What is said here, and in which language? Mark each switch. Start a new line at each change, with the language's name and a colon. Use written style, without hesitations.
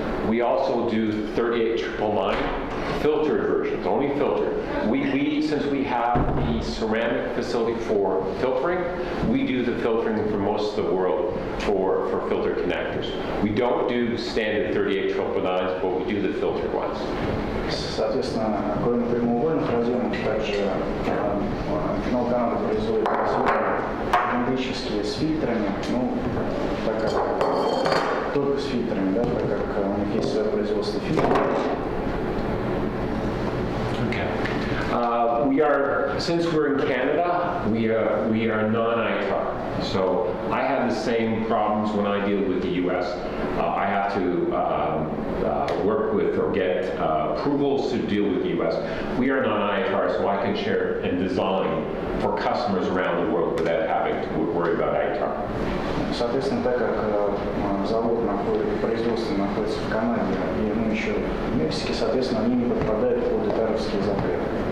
English: We also do 38999 filtered versions, only filtered. Since we have the ceramic facility for filtering, we do the filtering for most of the world for filter connectors. We don't do standard 38999s, but we do the filtered ones.
Russian: Соответственно, кроме прямоугольных разъемов, также Amphenol Canada производит разъемы цилиндрические с фильтрами, ну, так как только с фильтрами, да, так как у них есть свое производство фильтров.
English: Okay. Since we're in Canada, we are non-ITAR. So I have the same problems when I deal with the U.S. I have to work with or get approvals to deal with the U.S. We are non-ITAR, so I can share and design for customers around the world without having to worry about ITAR.
Russian: Соответственно, так как завод производство находится в Канаде и мы еще в Мексике, соответственно, они не подпадают под итаровские запреты.